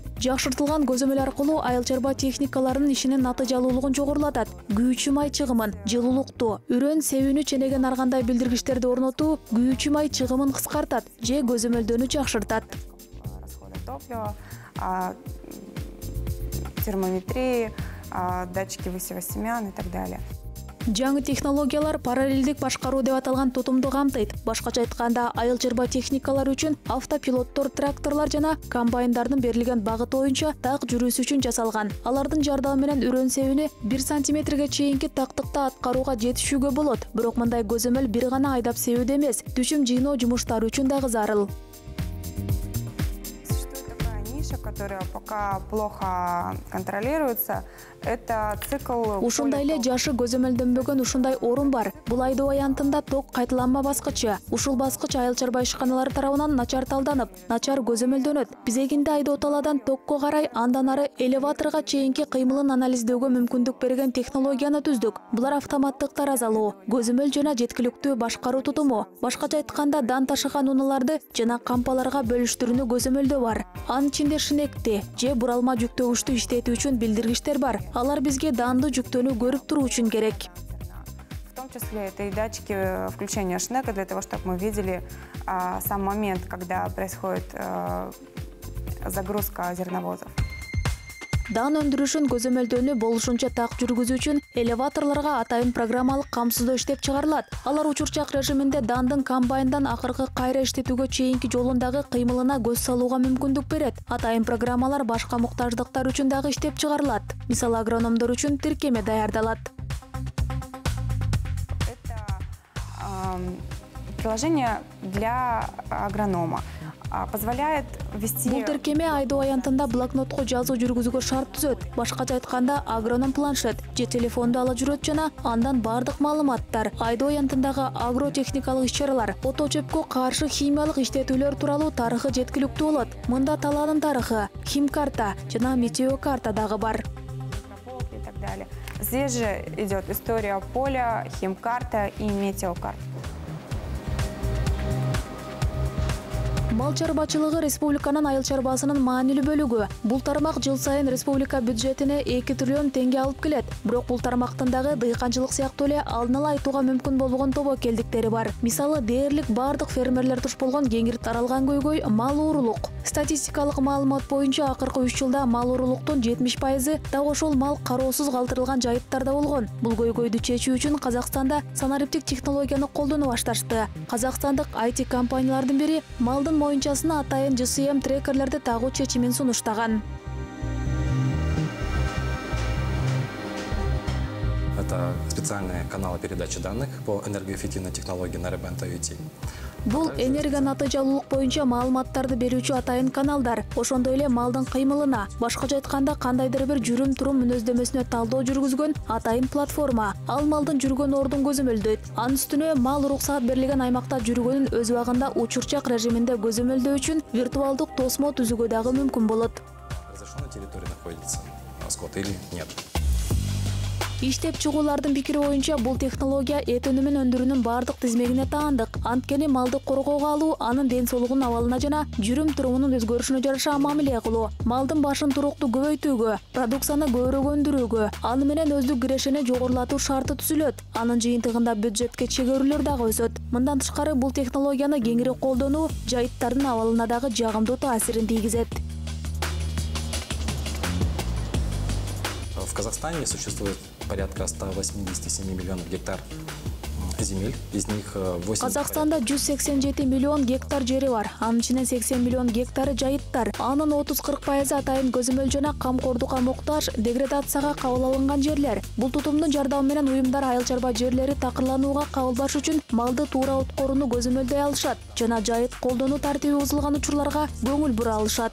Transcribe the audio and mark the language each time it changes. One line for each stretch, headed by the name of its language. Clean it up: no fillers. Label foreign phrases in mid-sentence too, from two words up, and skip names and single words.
Kyrgyz: Жакшыртылган көзөмөл аркылуу айыл чарба техникаларынын ишинин натыйжалуулугун жогорулатат. Күйүүчү май чыгымын, жылуулукту, үрөн себүүнү ченеген аргандай билдиргичтерди орнотуу күйүүчү май чыгымын кыскартат же көзөмөлдөнү жакшыртат.
Russian: Топлива, термометрии, датчики высева семян и так далее.
Kyrgyz: Жаңы технологиялар параллелдик башкаруу деп аталган тутумду камтыйт. Башкача айтканда, айыл чарба техникалары үчүн автопилоттор, тракторлар жана комбайндардын берилген багыт боюнча так жүрүүсү үчүн жасалган. Алардын жардамы менен үрөн себини 1 сантиметрге чейинки тактыкта аткарууга жетишүүгө болот. Бирок мындай көзөмөл бир гана айдап себүүдө эмес, түшүм жыйноо жумуштары үчүн дагы зарыл.
Russian: Которая пока плохо контролируется, это цикл.
Kyrgyz: Ушундай эле жашы көзөмөлдөнбөгөн ушундай орун бар. Бул айдоо аянтында ток кайталанма баскычы. Ушул баскыч айыл чарба ишканалары тарабынан начар талданып, начар көзөмөлдөнөт. Бизегинде айдоо талаадан токко карай, андан ары элеваторго чейинки кыймылын анализдөөгө мүмкүндүк берген технологияны түздүк. Булар автоматтык таразалоо, көзөмөл жана жеткиликтүү башкаруу тутуму. Башкача айтканда, дан ташыган унааларды жана кампаларга бөлүштүрүүнү көзөмөлдөө бар. Анын ичинде шинекти же буралма жүктөгүчтү иштетүү үчүн билдиргичтер бар. Алар бизге данды жүктөөнү көрүп туруу үчүн керек.
Russian: В том числе это и датчики включения шнека для того, чтобы мы видели сам момент, когда происходит загрузка зерновозов.
Kyrgyz: Дан өндүрүшүн көзөмөлдөнүү болушунча так жүргүзүү үчүн элеваторлорго атайын программалык камсыздоо иштеп чыгарылат. Алар учурчак режиминде дандын комбайндан акыркы кайра иштетүүгө чейинки жолундагы кыймылына көз салууга мүмкүндүк берет. Атайын программалар башка муктаждыктар үчүн дагы иштеп чыгарылат. Мисалы агрономдор үчүн тиркеме даярдалат.
Russian: Это приложение для агронома. Позволяет вести.
Kyrgyz: Бул тиркеме айдоо аянтында блокнотко жазуу жүргүзүүгө шарт түзөт. Башкача айтканда, агроном планшет же телефонду ала жүрөт жана андан бардык маалыматтар, айдоо аянтындагы агротехникалык иш-чаралар, ото чөпкө каршы химиялык иштетүүлөр тууралуу тарыхы жеткиликтүү болот. Мында талаанын тарыхы, химкарта жана метеокарта дагы бар.
Russian: И так далее. Здесь же идет история поля, химкарта и метеокарта.
Kyrgyz: Мал чарбачылыгы республиканын айыл чарбасынын маанилүү бөлүгү. Бул тармак жыл сайын республика бюджетине 2 триллион теңге алып келет. Бирок бул тармактын дагы дыйканчылык сыяктуу эле алдын ала айтууга мүмкүн болбогон тобокелдиктери бар. Мисалы, дээрлик бардык фермерлер туш болгон кеңир таралган көйгөй мал уурулук. Статистикалык маалымат боюнча акыркы 3 жылда мал уурулуктун 70% так ошол мал кароосуз калтырылган жайыттарда болгон. Бул көйгөйдү чечүү үчүн Казакстанда санариптик технологияны колдоно башташты. Казакстандык IT компаниялардын бири малдын моюнчасына атайын GSM трекерлерди тагуу чечимин сунуштаган.
Russian: Это специальные каналы передачи данных по энергоэффективной технологии Narrowband IoT.
Kyrgyz: Бул энергия натыйжалуулук боюнча маалыматтарды берүүчү атайын каналдар. Ошондой эле малдын кыймылына, башкача айтканда кандайдыр бир жүрүм-турум мүнөздөмөсүнө талдоо жүргүзгөн атайын платформа. Ал малдын жүргөн ордун көзөмөлдөйт. Анын үстүнө мал уруксаат берилген аймакта жүргөнүн өз убагында учурчак режиминде көзөмөлдөө үчүн виртуалдык тосмо түзүүгө дагы мүмкүн болот.
Russian: Разрешено на территории находится скот или нет.
Kyrgyz: Иштеп чыгуулардын пикири боюнча бул технология эт өнүмүн өндүрүүнүн бардык тизмегине таандык. Анткени малды коргоого алуу, анын ден соолугунун абалына жана жүрүм турумунун өзгөрүшүнө жараша мамиле кылуу, малдын башын туруктуу көбөйтүүгө, продукцияны көбүрөөк өндүрүүгө, аны менен өздүк кирешени жогорулатуу шарты түзүлөт. Анын жыйынтыгында бюджетке чегөрүүлөр дагы өсөт. Мындан тышкары бул технологияны кеңири колдонуу жайыттардын абалына дагы жагымдуу таасирин тийгизет.
Russian: В Казахстане существует порядка 187 миллионов гектар земель, из них 8...
Kyrgyz: Казакстанда 187 миллион гектар жери бар. Анын ичинен 80 миллион гектары жайыттар. Анын 30-40% атайын көзөмөл жана камкордукка муктаж, деградацияга кабыл алынган жерлер. Бул тутумдун жардамы менен уюмдар айыл чарба жерлери такырланууга кабылбаш үчүн малды туура откорууну көзөмөлдөй алышат жана жайыт колдонуу тартиби бузулган учурларга көңүл бура алышат.